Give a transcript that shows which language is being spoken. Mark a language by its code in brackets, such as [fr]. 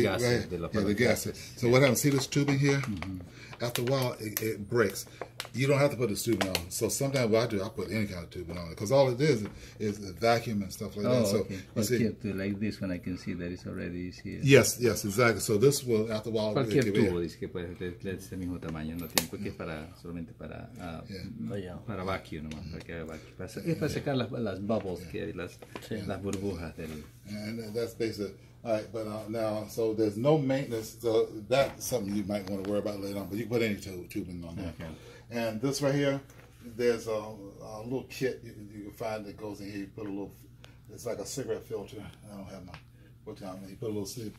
[en] See, right here, the gasket. So what happens? See this tubing here? After a while, it breaks. You don't have to put this tubing on. So sometimes what I do, I put any kind of tubing on it because all it is a vacuum and stuff like that. So okay. you see, Like this one, I can see that it's already here. Yes, exactly. So this will, after a while, [es] cualquier tubo dice que puede ser de ese mismo tamaño, no tiene porque es solamente para vacuum, nomás, para que haga vacuum. Es para sacar las bubbles que hay, las burbujas del. [en] And that's basically. All right, but now, so there's no maintenance. So that's something you might want to worry about later on. But you can put any tubing on there. Okay. And this right here, there's a little kit you can find that goes in here. You put a little. It's like a cigarette filter. I don't have my. You put a little.